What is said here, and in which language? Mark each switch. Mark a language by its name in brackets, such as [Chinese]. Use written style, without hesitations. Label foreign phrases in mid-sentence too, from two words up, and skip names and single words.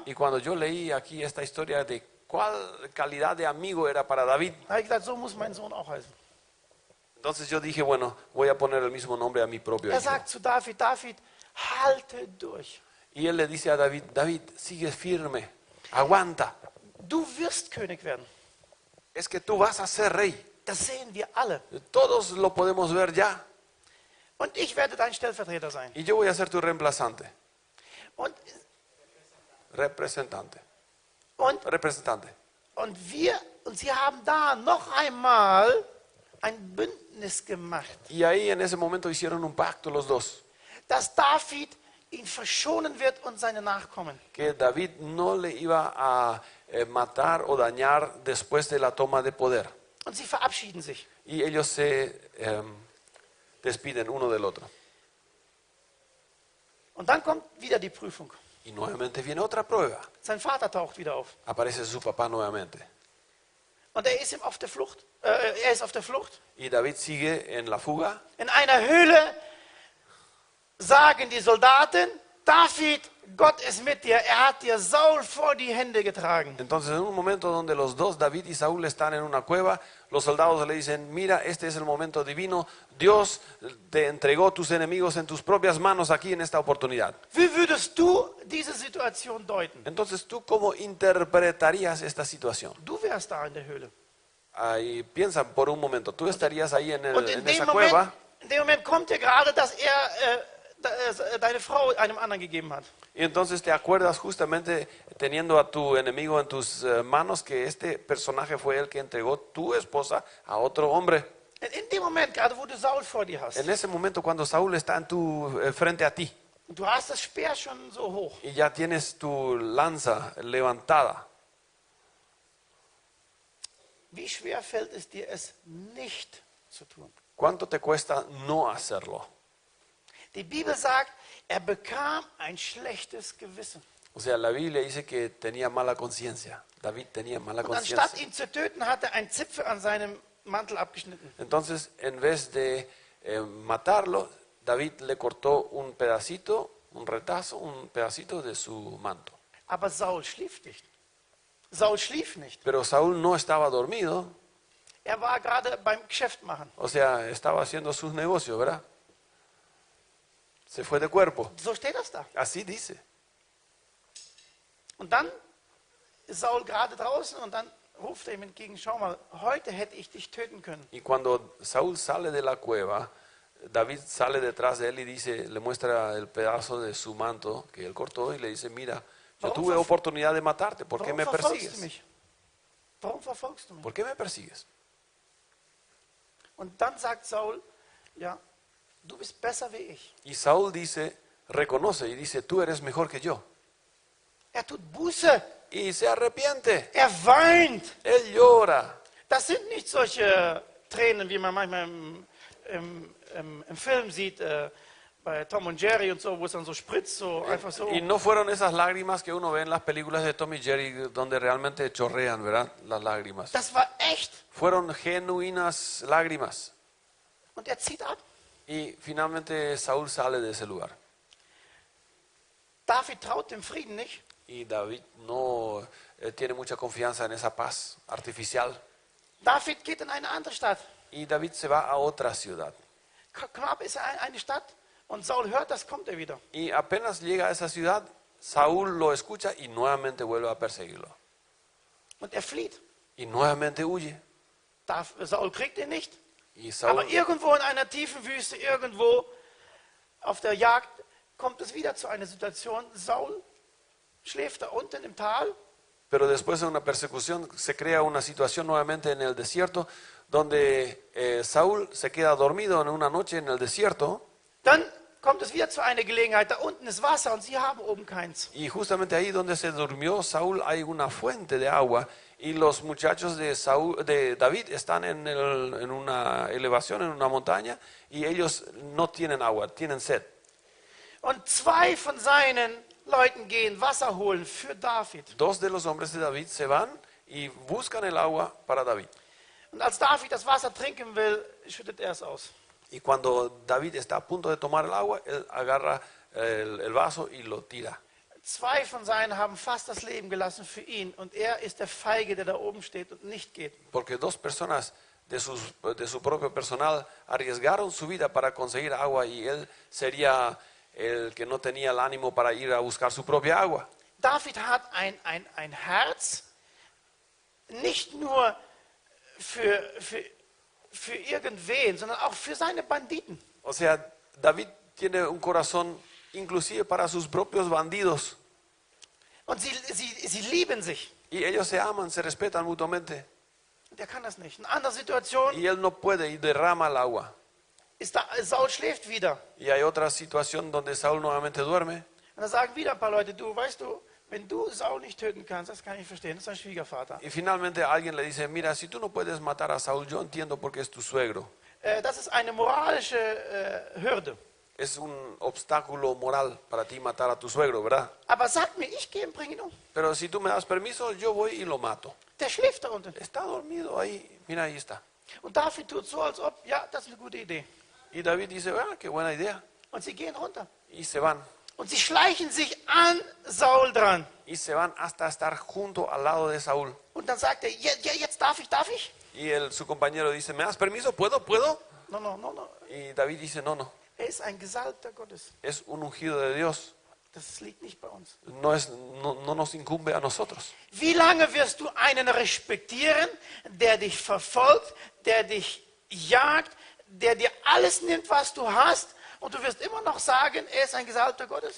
[Spanish] Y cuando yo leí aquí esta historia de cuál calidad de amigo era para David, [German] habe ich gedacht, so muss mein Sohn auch heißen. [Spanish] entonces yo dije, bueno, voy a poner el mismo nombre a mi propio [German] Er [Spanish] hijo. [German] sagt zu David, David, halte durch. [Spanish] Y él le dice a David, David, sigue firme, aguanta. [German] Du wirst König werden. [Spanish] Es que tú vas a ser rey. [German] Das sehen wir alle. [Spanish] Todos lo podemos ver ya. [German] Und ich werde dein Stellvertreter sein. [Spanish] Y yo voy a ser tu reemplazante, [German] Und, [Spanish] representante. [German] und, [Spanish] Representante. [German] und sie haben da noch einmal ein Bündnis gemacht, [Spanish] Y ahí en ese momento hicieron un pacto los dos, [German] dass David ihn verschonen wird und seine Nachkommen. [Spanish] que David no le iba a matar o dañar después de la toma de poder. [German] Und sie verabschieden sich. [Spanish] Y ellos se despiden uno del otro. [German] Und dann kommt wieder die Prüfung. [Spanish] Y nuevamente viene otra prueba. [German] Sein Vater taucht wieder auf. [Spanish] Aparece su papá nuevamente. [German] Und er ist auf der Flucht. Er ist auf der Flucht. [Spanish] Y David sigue en la fuga. [German] In einer Höhle sagen die Soldaten, David, Gott ist mit dir. Er hat dir Saul vor die Hände getragen. [Spanish] Entonces en un momento donde los dos, David y Saúl, están en una cueva, los soldados le dicen, mira, este es el momento divino. Dios te entregó tus enemigos en tus propias manos aquí en esta oportunidad. [German] Wie würdest du diese Situation deuten? [Spanish] Entonces, ¿tú cómo interpretarías esta situación? [German] Du wärst da in der Höhle. [Spanish] Ahí piensa por un momento, tú estarías ahí [German] Und in [Spanish] en [German] dem [Spanish] esa [German] Moment [Spanish] cueva [German] in dem Moment kommt dir gerade, dass er deine Frau einem anderen gegeben hat. [Spanish] Y entonces te acuerdas justamente teniendo a tu enemigo en tus manos que este personaje fue el que entregó tu esposa a otro hombre. [German] In dem Moment, gerade wo du Saul vor dir hast, [Spanish] En ese momento cuando Saúl está en frente a ti [German] du hast das Speer schon so hoch. [Spanish] y ya tienes tu lanza levantada, [German] Wie schwer fällt es dir, es nicht zu tun? [Spanish] ¿cuánto te cuesta no hacerlo? [German] Die Bibel sagt, er bekam ein schlechtes Gewissen. [Spanish] O sea, la Biblia dice que tenía mala conciencia. David tenía mala [German] Und anstatt [Spanish] conciencia. [German] ihn zu töten, hat er einen Zipfel an seinem Mantel abgeschnitten. [Spanish] Entonces, en vez de matarlo, David le cortó un pedacito, un retazo, un pedacito de su manto. [German] Aber Saul schlief nicht. Saul schlief nicht. [Spanish] Pero Saúl no estaba dormido, Er war gerade beim Geschäft machen. o sea, estaba haciendo sus negocios, ¿verdad? Se fue de cuerpo. [German] So steht das da. [Spanish] Así dice. [German] Und dann ist Saul gerade draußen und dann ruft er ihm entgegen, schau mal, heute hätte ich dich töten können. [Spanish] Y cuando Saúl sale de la cueva, David sale detrás de él y dice, le muestra el pedazo de su manto que él cortó y le dice, mira, yo tuve oportunidad de matarte, ¿por qué me [German] verfolgst du [Spanish] persigues? [German] mich? Warum verfolgst du mich? [Spanish] ¿Por qué me persigues? [German] Und dann sagt Saul, ja, du bist besser wie ich. [Spanish] Y Saúl dice, reconoce y dice, tú eres mejor que yo. [German] Er tut Buße, [Spanish] Y se arrepiente, [German] er weint. [Spanish] él llora. [German] Das sind nicht solche Tränen, wie man manchmal im Film sieht, bei Tom und Jerry und so, wo es dann so spritzt, so einfach so. [Spanish] Y no fueron esas lágrimas que uno ve en las películas de Tom y Jerry donde realmente chorrean, ¿verdad? Las lágrimas. [German] Das war echt. [Spanish] Fueron genuinas lágrimas. [German] Und er zieht ab. [Spanish] Y finalmente Saúl sale de ese lugar. [German] David traut dem Frieden nicht. [Spanish] Y David no tiene mucha confianza en esa paz artificial. [German] David geht in eine andere Stadt. [Spanish] Y David se va a otra ciudad. [German] Knapp ist er eine Stadt und Saul hört, das kommt er wieder. [Spanish] Y apenas llega a esa ciudad, Saúl lo escucha y nuevamente vuelve a perseguirlo. [German] Und er flieht. [Spanish] Y nuevamente huye. [German] Saul kriegt ihn nicht. [Spanish] Y [German] Aber Saúl, irgendwo in einer tiefen Wüste, irgendwo auf der Jagd, kommt es wieder zu einer Situation. Saul schläft da unten im Tal. [Spanish] pero después de una persecución se crea una situación nuevamente en el desierto donde Saúl se queda dormido en una noche en el desierto. [German] Dann kommt es wieder zu einer Gelegenheit. Da unten ist Wasser und sie haben oben keins. [Spanish] Y justamente ahí donde se durmió Saúl hay una fuente de agua y los muchachos de David están en una elevación, en una montaña y ellos no tienen agua, tienen sed. [German] Und zwei von seinen Leuten gehen Wasser holen für David. [Spanish] Dos de los hombres de David se van y buscan el agua para David. [German] Und als David das Wasser trinken will, schüttet er es aus. [Spanish] Y cuando David está a punto de tomar el agua, él agarra el vaso y lo tira. [German] Zwei von seinen haben fast das Leben gelassen für ihn und er ist der Feige, der da oben steht und nicht geht. [Spanish] Porque dos personas de su propio personal arriesgaron su vida para conseguir agua y él sería el que no tenía el ánimo para ir a buscar su propia agua. [German] David hat ein Herz, nicht nur für irgendwen, sondern auch für seine Banditen. [Spanish] O sea, David tiene un corazón inclusive para sus propios bandidos. [German] Und sie lieben sich. [Spanish] Y ellos se aman, se respetan mutuamente. [German] Der kann das nicht. In einer anderen Situation [Spanish] Y él no puede y derrama el agua. [German] Saul schläft wieder. [Spanish] Y hay otra situación donde Saúl nuevamente duerme. [German] Und da sagen wieder ein paar Leute, du, weißt du, wenn du Saul nicht töten kannst, das kann ich verstehen, das ist dein Schwiegervater. [Spanish] Y finalmente alguien le dice, mira, si tú no puedes matar a Saúl, yo entiendo porque es tu suegro. [German] Das ist eine moralische Hürde. [Spanish] Es un obstáculo moral para ti matar a tu suegro, ¿verdad? [German] Aber sag mir, ich gehe und bringe ihn um. [Spanish] Pero si tú me das permiso, yo voy y lo mato. [German] Der schläft da unten. [Spanish] Está dormido ahí, mira, ahí está. [German] Und David tut so, als ob, ja, das ist eine gute Idee. [Spanish] Y David dice, ah, qué buena idea. [German] Und sie gehen runter. [Spanish] Y se van. [German] Und sie schleichen sich an Saul dran. [Spanish] Y se van hasta estar junto al lado de Saúl. [German] Und dann sagt er, jetzt darf ich? [Spanish] Y su compañero dice, ¿me das permiso? ¿Puedo? No. Y David dice, no. [German] Er ist ein Gesalbter Gottes. [Spanish] Es un ungido de Dios. [German] Das liegt nicht bei uns. [Spanish] No nos incumbe a nosotros. [German] Wie lange wirst du einen respektieren, der dich verfolgt, der dich jagt, der dir alles nimmt, was du hast, und du wirst immer noch sagen, er ist ein Gesalbter Gottes?